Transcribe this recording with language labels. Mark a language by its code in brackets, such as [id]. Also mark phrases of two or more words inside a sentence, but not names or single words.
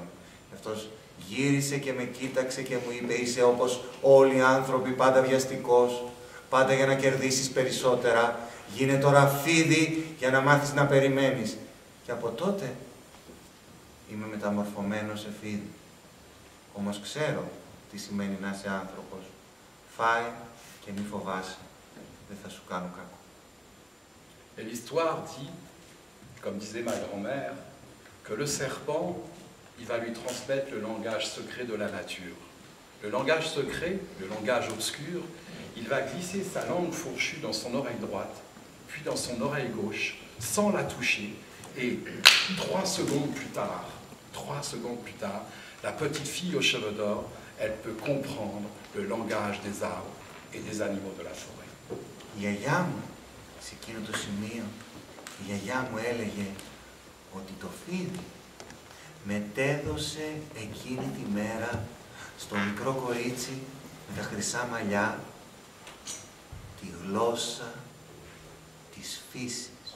[el] Αυτός γύρισε και με κοίταξε και μου είπε, είσαι όπως όλοι οι άνθρωποι, πάντα βιαστικός, πάντα για να κερδίσεις περισσότερα. Γίνε τώρα φίδι για να μάθεις να περιμένεις. Και από τότε είμαι μεταμορφωμένος σε φίδι. Όμως ξέρω τι σημαίνει να είσαι άνθρωπος. Φάε και μη φοβάσαι. Δεν θα σου κάνω κακό. [fr] Et l'histoire dit, comme disait ma grand-mère, que le serpent, il va lui transmettre le langage secret de la nature. Le langage secret, le langage obscur, il va glisser sa langue fourchue dans son oreille droite, puis dans son oreille gauche, sans la toucher, et 3 secondes plus tard, la petite fille aux cheveux d'or, elle peut comprendre le langage des arbres et des animaux de la forêt. [el] Η γιαγιά μου, σε εκείνο το σημείο, η γιαγιά μου έλεγε ότι το φίδι μετέδωσε εκείνη τη μέρα στο μικρό κορίτσι με τα χρυσά μαλλιά τη γλώσσα της φύσης.